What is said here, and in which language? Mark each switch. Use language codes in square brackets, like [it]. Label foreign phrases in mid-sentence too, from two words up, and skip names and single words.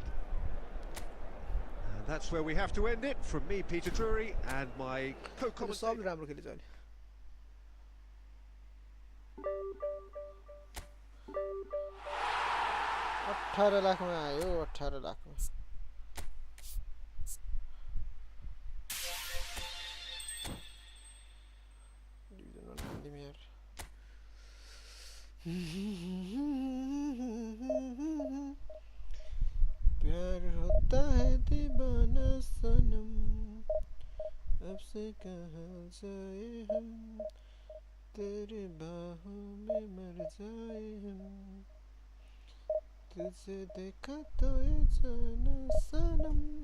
[en] And that's where we have to end it. From me, Peter Drury, and my co-commentator. [ne] 18 लाखमा आयो 18 लाखमा प्यार [hi] होता है दीवाना सनम अब से कहाँ जाए हम तेरे बाहों में मर जाए हम तुझे देखा तो ये जाना सनम